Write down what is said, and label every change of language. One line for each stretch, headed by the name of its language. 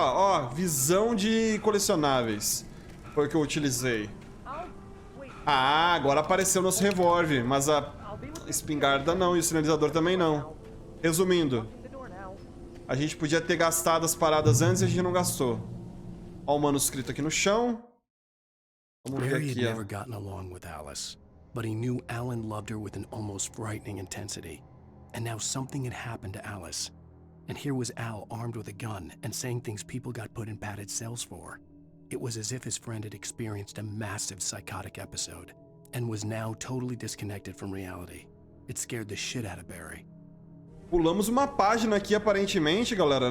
Portuguese: Ó, visão de colecionáveis. Foi o que eu utilizei. Ah, agora apareceu nosso revólver. Mas a espingarda não. E o sinalizador também não. Resumindo. A gente podia ter gastado as paradas antes e a gente não gastou. Ó o manuscrito aqui no chão. Vamos ver
English: Barry had
Portuguese: aqui,
English: never
Portuguese: ó.
English: gotten along with Alice, but he knew Alan loved her with an almost frightening intensity. And now something had happened to Alice. And here was Al armed with a gun and saying things people got put in padded cells for. It was as if his friend had experienced a massive psychotic episode and was now totally disconnected from reality. It scared the shit out of Barry.
Portuguese: Pulamos uma página aqui, aparentemente, galera.